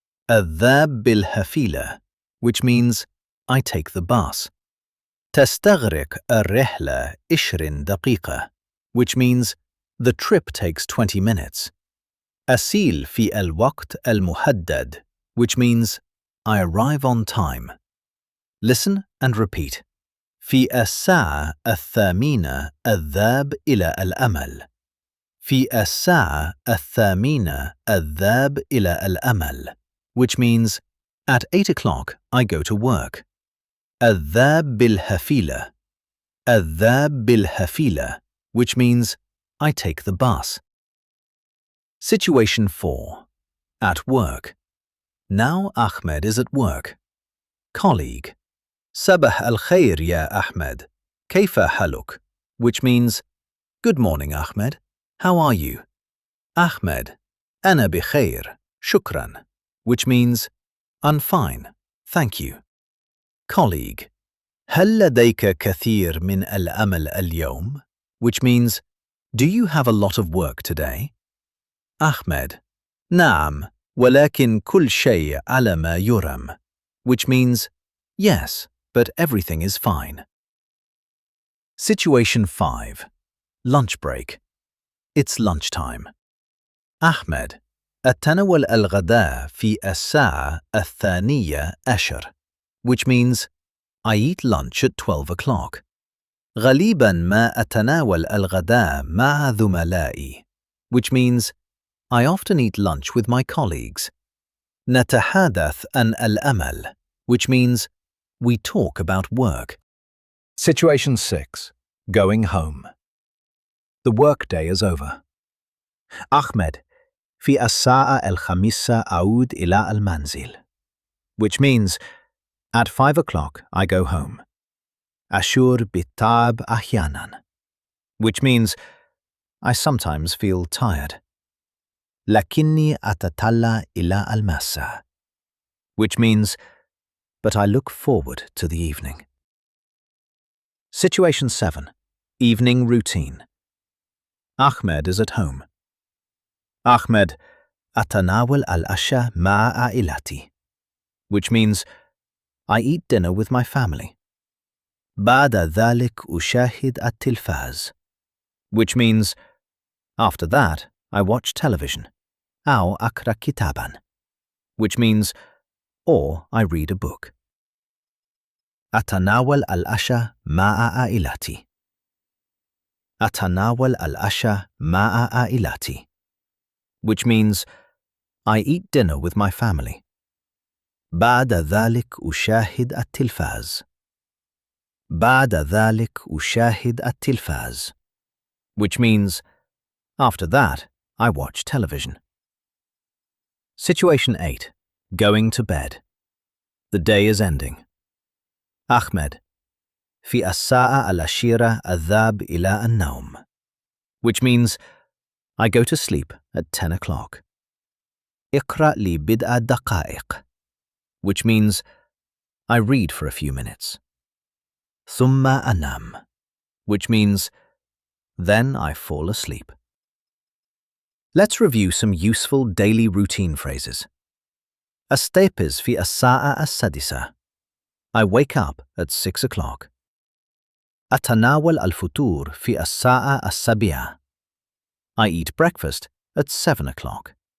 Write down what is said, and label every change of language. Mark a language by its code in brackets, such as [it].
[ar] Adhab bil-hafila, [en] which means I take the bus. [ar] Tastaghriq ar-rihla 20 daqiqa, [en] which means the trip takes 20 minutes. [ar] Asil fi al-waqt al-muhaddad, [en] which means I arrive on time. Listen and repeat. [ar] في الساعة الثامنة الذهاب إلى الأمل. في الساعة الثامنة الذهاب إلى الأمل, [en] which means at 8 o'clock I go to work. [ar] الذهاب بالحافلة. الذهاب بالحافلة, [en] which means I take the bus. Situation 4. At work. Now Ahmed is at work. Colleague. [ar] صباح الخير يا أحمد. كيف حالك? [en] Which means, Good morning, Ahmed. How are you? Ahmed. [ar] أنا بخير. شكرا. [en] Which means, I'm fine. Thank you. Colleague. [ar] هل لديك كثير من العمل اليوم? [en] Which means, Do you have a lot of work today? [ar] Ahmed. نعم. ولكن كل شيء على ما يرام. [en] Which means, Yes, but everything is fine. Situation 5. Lunch break. It's lunchtime. Ahmed. [ar] أتناول الغداء في الساعة الثانية عشر, [en] which means I eat lunch at 12 o'clock. [ar] غالباً ما أتناول الغداء مع زملائي, [en] which means I often eat lunch with my colleagues. [ar] نتحدث عن العمل, [en] which means we talk about work. Situation 6. Going home. The workday is over. [ar] Ahmed, في الساعة الخامسة أعود إلى المنزل. [en] Which means, at 5 o'clock I go home. [ar] أشعر بالتعب أحيانا. [en] Which means, I sometimes feel tired. [ar] لكني أتطلع إلى المساء. [en] Which means, but I look forward to the evening. Situation 7. Evening routine. Ahmed is at home. [ar] Ahmed, أتناول العشاء مع عائلتي. [en] Which means, I eat dinner with my family. [ar] بعد ذلك أشاهد التلفاز. [en] Which means, after that, I watch television. [ar] أو أقرأ كتاباً. [en] Which means, or I read a book. [ar] أتناول العشاء مع عائلتي. أتناول العشاء مع عائلتي. [en] Which means, I eat dinner with my family. [ar] بعد ذلك أشاهد التلفاز. بعد ذلك أشاهد التلفاز. [en] Which means, after that, I watch television. Situation 8. Going to bed. The day is ending. [ar] Ahmed, في الساعة العاشرة أذهب إلى النوم. [en] Which means, I go to sleep at 10 o'clock. [ar] اقرأ لي بضع دقائق. [en] Which means, I read for a few minutes. [ar] ثم أنام. [en] Which means, then I fall asleep. Let's review some useful daily routine phrases. [ar] أستيقظ في الساعة السادسة. [en] I wake up at 6 o'clock. [ar] أتناول الفطور في الساعة السابعة. [en] I eat breakfast at 7 o'clock.